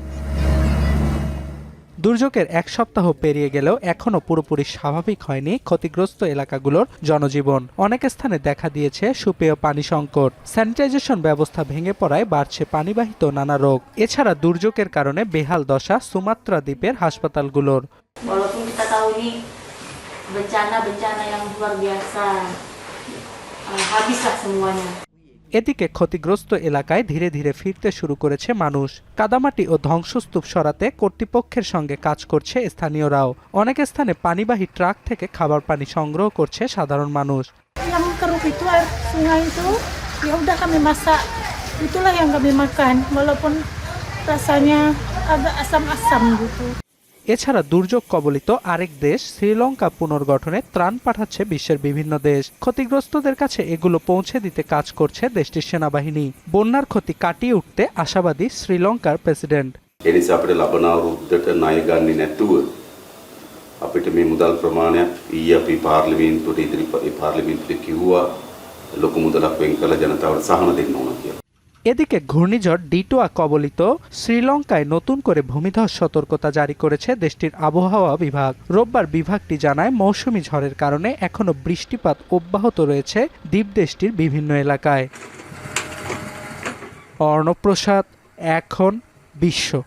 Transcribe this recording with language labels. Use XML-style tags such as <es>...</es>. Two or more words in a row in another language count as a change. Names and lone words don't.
<bn>দুর্যোগের এক সপ্তাহ পেরিয়ে গেলেও এখনও পুরোপুরি স্বাভাবিক হয়নি ক্ষতিগ্রস্ত এলাকাগুলোর জনজীবন। অনেক স্থানে দেখা দিয়েছে সুপেয় পানি সংকট, স্যানিটাইজেশন ব্যবস্থা ভেঙে পড়ায় বাড়ছে পানিবাহিত নানা রোগ। এছাড়া দুর্যোগের কারণে বেহাল দশা সুমাত্রা দ্বীপের হাসপাতালগুলোর।</bn> <id>Walaupun kita tahu ini bencana yang luar biasa, habislah semuanya.</id> <bn>এদিকে ক্ষতিগ্রস্ত এলাকায় ধীরে ধীরে ফিরতে শুরু করেছে মানুষ। কাদামাটি ও ধ্বংসস্তূপ সরাতে কর্তৃপক্ষের সঙ্গে কাজ করছে স্থানীয়রাও। অনেক স্থানে পানিবাহী ট্রাক থেকে খাবার পানি সংগ্রহ করছে সাধারণ মানুষ।</bn> <id>Yang keruh itu air sungai itu, ya udah kami masak. Itulah yang kami makan, walaupun rasanya agak asam-asam gitu.</id> <bn>এছাড়া দুর্যোগ কবলিত আরেক দেশ শ্রীলঙ্কা পুনর্গঠনে ত্রাণ পাঠাচ্ছে বিশ্বের বিভিন্ন দেশ। ক্ষতিগ্রস্তদের কাছে এগুলো পৌঁছে দিতে কাজ করছে দেশটির সেনাবাহিনী। বন্যার ক্ষতি কাটিয়ে উঠতে আশাবাদী শ্রীলঙ্কার প্রেসিডেন্ট।</bn> <si>එනිසා අපිට ලබන අවුරුද්දට ණය ගන්නේ නැතුව අපිට මේ මුදල් ප්‍රමාණයක් ඊයේ අපි පාර්ලිමේන්තුවට කිව්වා ලොකු මුදලක් වෙන් කළ ජනතාවට සහන දෙන්න ඕන කියලා।</si> <bn>এদিকে ঘূর্ণিঝড় ডিটোয়া কবলিত শ্রীলঙ্কায় নতুন করে ভূমিধস সতর্কতা জারি করেছে দেশটির আবহাওয়া বিভাগ। রোববার বিভাগটি জানায় মৌসুমী ঝড়ের কারণে এখনো বৃষ্টিপাত অব্যাহত রয়েছে দ্বীপ দেশটির বিভিন্ন এলাকায়। অর্ণব প্রসাদ, এখন বিশ্ব।</bn>